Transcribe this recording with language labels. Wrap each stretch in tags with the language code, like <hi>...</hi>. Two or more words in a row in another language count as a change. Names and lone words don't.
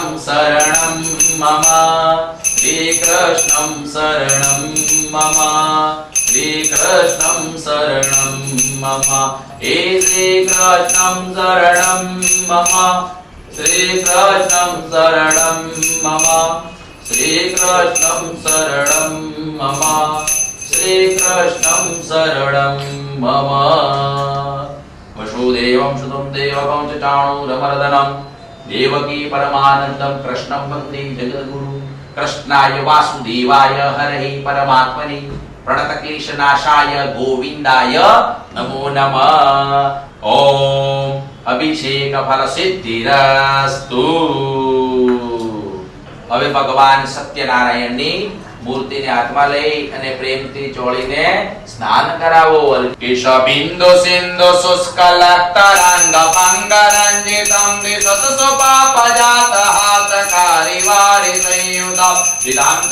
<sa>શરણં મમ, શ્રી કૃષ્ણં શરણં મમ, શ્રી કૃષ્ણં શરણં મમ, હે શ્રી કૃષ્ણં શરણં મમ, શ્રી કૃષ્ણં શરણં મમ, શ્રી કૃષ્ણં શરણં મમ, શ્રી કૃષ્ણં શરણં મમ। વસુદેવં સુતં દેવકં ચ ચાણૂરમર્દનં દેવકી પરમાનંદં કૃષ્ણં વંદે જગદ્ગુરુ। કૃષ્ણાય વાસુદેવાય હરહે પરમાત્મને प्रणतक्लेशनाशाय गोविंदाय नमो नमः। ओम अभिषेक फल सिद्धिरस्तु।</sa> <gu>હવે ભગવાન સત્યનારાયણની મૂર્તિને હાથમાં લઈ અને પ્રેમથી ચોળીને સ્નાન કરાવો।</gu> <sa>કેશબિંદુ સિંધુ શુષ્કલક્તરાંગ પાંગરંજિતં દિશતસુપાપજાત હાતકારી વારી સંયુતં વિદાંત</sa>